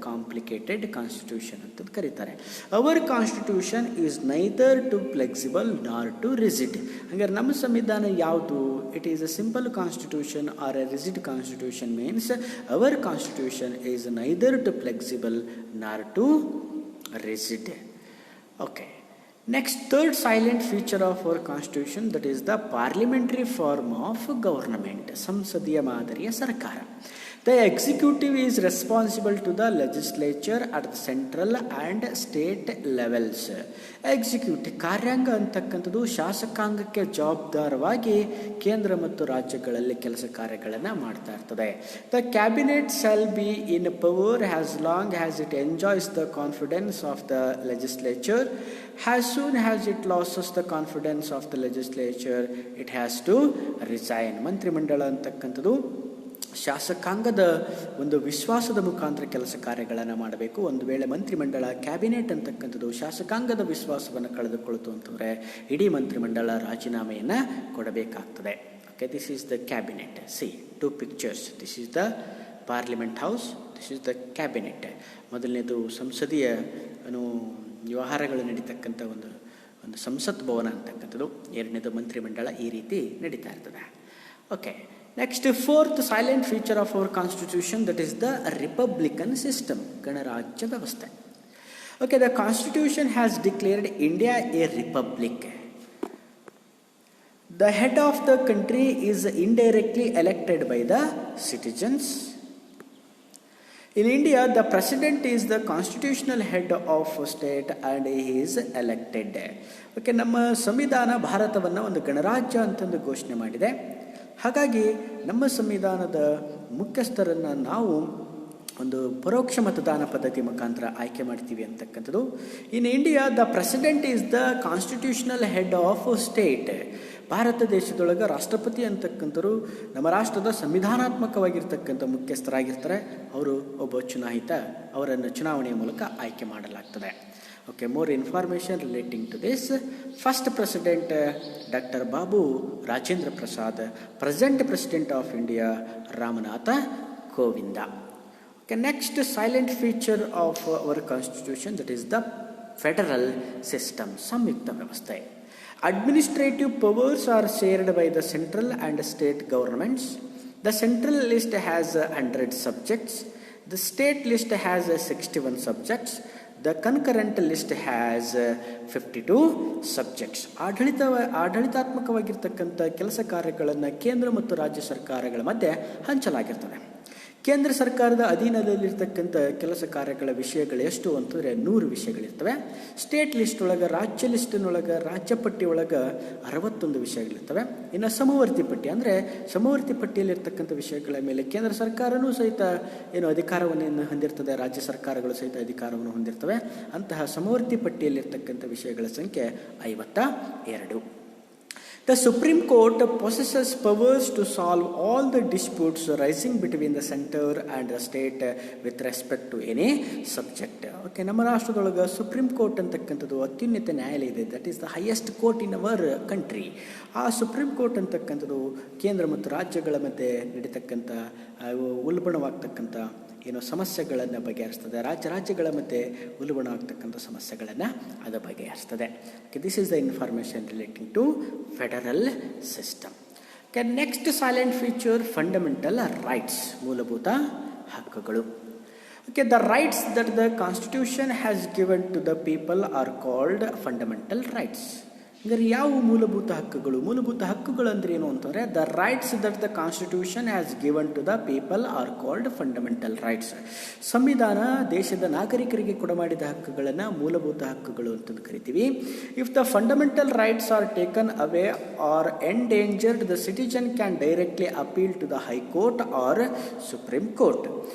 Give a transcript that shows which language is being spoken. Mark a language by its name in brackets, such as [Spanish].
[Kannada] Complicated constitution ಅಂತಂದು ಕರೀತಾರೆ. [English] Our constitution is neither too flexible nor too rigid. [Kannada] ಹಾಗಾದ್ರೆ ನಮ್ಮ ಸಂವಿಧಾನ ಯಾವುದು? [English] It is a simple constitution or a rigid constitution means our constitution is neither too flexible nor too rigid. Okay, next, third silent feature of our constitution, that is the parliamentary form of government. [Kannada] ಸಂಸದೀಯ ಮಾದರಿಯ ಸರ್ಕಾರ. [English] The executive is responsible to the legislature at the central and state levels. [Kannada] Executive ಕಾರ್ಯಾಂಗ ಅಂತಕ್ಕಂಥದ್ದು ಶಾಸಕಾಂಗಕ್ಕೆ ಜವಾಬ್ದಾರವಾಗಿ ಕೇಂದ್ರ ಮತ್ತು ರಾಜ್ಯಗಳಲ್ಲಿ ಕೆಲಸ ಕಾರ್ಯಗಳನ್ನು ಮಾಡ್ತಾ ಇರ್ತದೆ. [English] The cabinet shall be in power as long as it enjoys the confidence of the legislature. As soon as it loses the confidence of the legislature, it has to resign. [Kannada] ಮಂತ್ರಿಮಂಡಲ ಅಂತಕ್ಕಂಥದ್ದು ಶಾಸಕಾಂಗದ ಒಂದು ವಿಶ್ವಾಸದ ಮುಖಾಂತರ ಕೆಲಸ ಕಾರ್ಯಗಳನ್ನು ಮಾಡಬೇಕು. ಒಂದು ವೇಳೆ ಮಂತ್ರಿಮಂಡಲ, ಕ್ಯಾಬಿನೆಟ್ ಅಂತಕ್ಕಂಥದ್ದು ಶಾಸಕಾಂಗದ ವಿಶ್ವಾಸವನ್ನು ಕಳೆದುಕೊಳ್ತು ಅಂತಂದರೆ ಇಡೀ ಮಂತ್ರಿಮಂಡಲ ರಾಜೀನಾಮೆಯನ್ನು ಕೊಡಬೇಕಾಗ್ತದೆ. [English] Okay, this is the cabinet. See, 2 pictures. This is the parliament house, this is the cabinet. [Kannada] ಮೊದಲನೇದು ಸಂಸದೀಯ ವ್ಯವಹಾರಗಳು ನಡೀತಕ್ಕಂಥ ಒಂದು ಸಂಸತ್ ಭವನ ಅಂತಕ್ಕಂಥದ್ದು. ಎರಡನೇದು ಮಂತ್ರಿಮಂಡಲ. ಈ ರೀತಿ ನಡೀತಾ ಇರ್ತದೆ. [English] Okay, next, fourth silent feature of our constitution, that is the republican system, ಗಣರಾಜ್ಯ ವ್ಯವಸ್ಥೆ. Okay, the constitution has declared India a republic. The head of the country is indirectly elected by the citizens. In India, the president is the constitutional head of state and he is elected. [Kannada] Okay, ನಮ್ಮ ಸಂವಿಧಾನ ಭಾರತವನ್ನು ಒಂದು ಗಣರಾಜ್ಯ ಅಂತಂದು ಘೋಷಣೆ ಮಾಡಿದೆ. ಹಾಗಾಗಿ ನಮ್ಮ ಸಂವಿಧಾನದ ಮುಖ್ಯಸ್ಥರನ್ನು ನಾವು ಒಂದು ಪರೋಕ್ಷ ಮತದಾನ ಪದ್ಧತಿ ಮುಖಾಂತರ ಆಯ್ಕೆ ಮಾಡ್ತೀವಿ ಅಂತಕ್ಕಂಥದ್ದು. [English] In India the president is the constitutional head of state. [Kannada] Bharat ದೇಶದೊಳಗೆ ರಾಷ್ಟ್ರಪತಿ ಅಂತಕ್ಕಂಥರು ನಮ್ಮ ರಾಷ್ಟ್ರದ ಸಂವಿಧಾನಾತ್ಮಕವಾಗಿರ್ತಕ್ಕಂಥ ಮುಖ್ಯಸ್ಥರಾಗಿರ್ತಾರೆ. ಅವರು ಒಬ್ಬ ಚುನಾಯಿತ, ಅವರನ್ನು ಚುನಾವಣೆಯ ಮೂಲಕ ಆಯ್ಕೆ ಮಾಡಲಾಗ್ತದೆ. [English] Okay, more information relating to this. First president doctor Babu Rajendra Prasad, present president of India Ramnath Kovind. Okay, next silent feature of our constitution, that is the federal system, samyukta vyavasthe. Administrative powers are shared by the central and state governments. The central list has 100 subjects. The state list has 61 subjects. The concurrent list has 52 subjects. [Kannada] ಆಡಳಿತಾತ್ಮಕವಾಗಿರ್ತಕ್ಕಂಥ ಕೆಲಸ ಕಾರ್ಯಗಳನ್ನು ಕೇಂದ್ರ ಮತ್ತು ರಾಜ್ಯ ಸರ್ಕಾರಗಳ ಮಧ್ಯೆ ಹಂಚಲಾಗಿರ್ತದೆ. ಕೇಂದ್ರ ಸರ್ಕಾರದ ಅಧೀನದಲ್ಲಿರ್ತಕ್ಕಂಥ ಕೆಲಸ ಕಾರ್ಯಗಳ ವಿಷಯಗಳು ಎಷ್ಟು ಅಂತಂದರೆ 100 ವಿಷಯಗಳಿರ್ತವೆ. ಸ್ಟೇಟ್ ಲಿಸ್ಟ್ ಒಳಗೆ, ರಾಜ್ಯ ಲಿಸ್ಟಿನೊಳಗೆ, ರಾಜ್ಯ ಪಟ್ಟಿ ಒಳಗೆ 61 ವಿಷಯಗಳಿರ್ತವೆ. ಇನ್ನು ಸಮವರ್ತಿ ಪಟ್ಟಿ ಅಂದರೆ ಸಮವರ್ತಿ ಪಟ್ಟಿಯಲ್ಲಿರ್ತಕ್ಕಂಥ ವಿಷಯಗಳ ಮೇಲೆ ಕೇಂದ್ರ ಸರ್ಕಾರವೂ ಸಹಿತ ಅಧಿಕಾರವನ್ನು ಹೊಂದಿರ್ತದೆ, ರಾಜ್ಯ ಸರ್ಕಾರಗಳು ಸಹಿತ ಅಧಿಕಾರವನ್ನು ಹೊಂದಿರ್ತವೆ. ಅಂತಹ ಸಮವರ್ತಿ ಪಟ್ಟಿಯಲ್ಲಿರ್ತಕ್ಕಂಥ ವಿಷಯಗಳ ಸಂಖ್ಯೆ 52. [English] The Supreme Court possesses powers to solve all the disputes arising between the center and the state with respect to any subject. [Kannada] Okay, ನಮ್ಮ ರಾಷ್ಟ್ರದೊಳಗೆ ಸುಪ್ರೀಂ ಕೋರ್ಟ್ ಅಂತಕ್ಕಂಥದ್ದು ಅತ್ಯುನ್ನತ ನ್ಯಾಯಾಲಯ ಇದೆ. [English] That is the highest court in our country. [Kannada] ಆ supreme court ಅಂತಕ್ಕಂಥದ್ದು ಕೇಂದ್ರ ಮತ್ತು ರಾಜ್ಯಗಳ ಮಧ್ಯೆ ನಡೀತಕ್ಕಂಥ ಉಲ್ಬಣವಾಗ್ತಕ್ಕಂಥ ಸಮಸ್ಯೆಗಳನ್ನು ಬಗೆಹರಿಸ್ತದೆ. ರಾಜ್ಯಗಳ ಮಧ್ಯೆ ಉಲ್ಬಣವಾಗ್ತಕ್ಕಂಥ ಸಮಸ್ಯೆಗಳನ್ನು ಅದು ಬಗೆಹರಿಸ್ತದೆ. [English] Okay, this is the information relating to federal system. Okay, next silent feature fundamental rights, ಮೂಲಭೂತ ಹಕ್ಕುಗಳು. Okay, the rights that the Constitution has given to the people are called fundamental rights. [Kannada] ಅಂದರೆ ಯಾವ ಮೂಲಭೂತ ಹಕ್ಕುಗಳು? ಮೂಲಭೂತ ಹಕ್ಕುಗಳು ಅಂದ್ರೆ ಏನು ಅಂತಂದರೆ, [English] The rights that the constitution has given to the people are called fundamental rights. [Kannada] ಸಂವಿಧಾನ ದೇಶದ ನಾಗರಿಕರಿಗೆ ಕೊಡಮಾಡಿದ ಹಕ್ಕುಗಳನ್ನು ಮೂಲಭೂತ ಹಕ್ಕುಗಳು ಅಂತಂದು ಕರಿತೀವಿ. [English] If the fundamental rights are taken away or endangered, the citizen can directly appeal to the high court or supreme court.